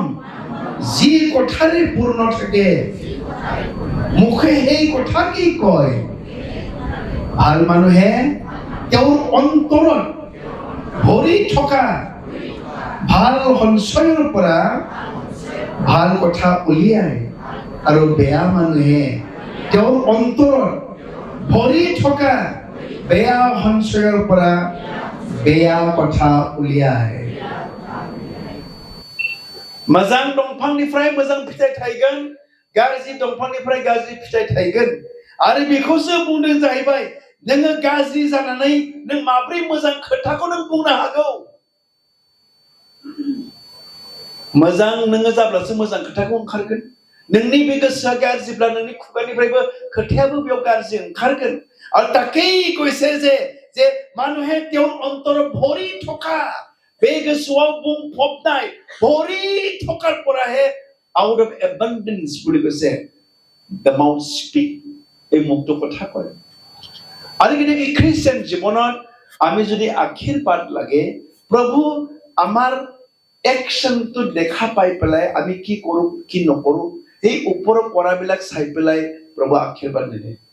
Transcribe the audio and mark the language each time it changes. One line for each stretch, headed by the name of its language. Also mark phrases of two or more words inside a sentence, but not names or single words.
Assamese: যি কথাৰে পূৰ্ণ থাকে মুখে সেই কথা কি কয় ভাল মানুহে তেওঁৰ অন্তৰত ভৰি থকা ভাল সঞ্চয়ৰ পৰা ভাল কথা উলিয়ায় আৰু বেয়া মানুহে তেওঁৰ অন্তৰত ভৰি থকা বেয়া সঞ্চয়ৰ পৰা বেয়া কথা উলিয়ায়
Bodo: मोजां दंफांनिफ्राय मोजां फिथाइ थायगोन गाज्रि दंफांनिफ्राय गाज्रि फिथाइ थायगोन आरो बेखौसो बुंदों जाहैबाय नोङो गाज्रि जानानै नों माब्रै मोजां खोथाखौ नों बुंनो हागौ मोजां नोङो जाब्लासो मोजां खोथाखौ ओंखारगोन नोंनि बे गोसोआ गाज्रिब्ला नोंनि खुगानिफ्रायबो खोथायाबो बेयाव गाज्रि ओंखारगोन आरो
Assamese: ताकेই কৈছে যে মানুহে তেওঁৰ অন্তৰত ভৰি থকা
Bodo: बे गोसोआव बुंफबनाय
Assamese: ভৰি থকাৰ পৰাহে
English: out of abundance
Assamese: বুলি কৈছে
English: the mouth speak
Assamese: এই মুক্ত কথা কয় আৰু কিন্তু এই খ্ৰীষ্টিয়ান জীৱনত আমি যদি আশীৰ্বাদ লাগে প্ৰভু আমাৰ একশনটো দেখা পাই পেলাই আমি কি কৰো কি নকৰো এই ওপৰৰ কৰাবিলাক চাই পেলাই প্ৰভু আশীৰ্বাদ দিলে